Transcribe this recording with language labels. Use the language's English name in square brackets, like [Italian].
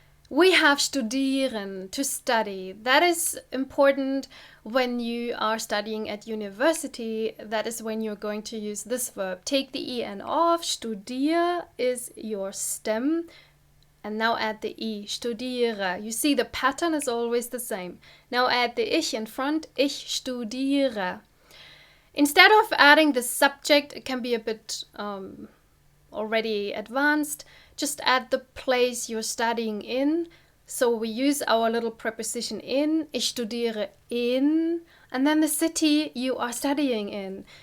[English] We have studieren, to study. That is important when you are studying at university. That is when you're going to use this verb. Take the en off. Studier is your stem. And now add the i, studiere. You see the pattern is always the same. Now add the ich in front, [German] ich studiere. [English] Instead of adding the subject, it can be a bit already advanced. Just add the place you're studying in. So we use our little preposition in, [German] ich studiere in, [English] and then the city you are studying in.